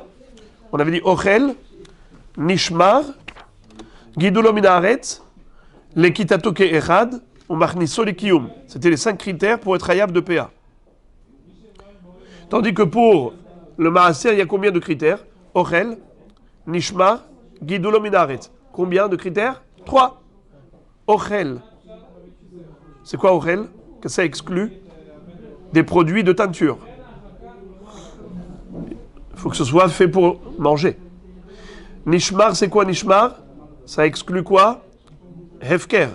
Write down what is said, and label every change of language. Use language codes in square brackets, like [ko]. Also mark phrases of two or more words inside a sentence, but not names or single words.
[fr] On avait dit [he] אוכל, נשמר, גידולו מן הארץ, לקיטתו כאחד, ou מכניסו לקיום. [fr] C'était les 5 critères pour être hayab de PA. Tandis que pour le Maaser, il y a combien de critères? [he] אוכל, נשמר, גידולו מן הארץ. [fr] Combien de critères? 3. Ochel. C'est quoi Ochel? Que ça exclut des produits de teinture. Il faut que ce soit fait pour manger. Nishmar, c'est quoi Nishmar? Ça exclut quoi? Hefker.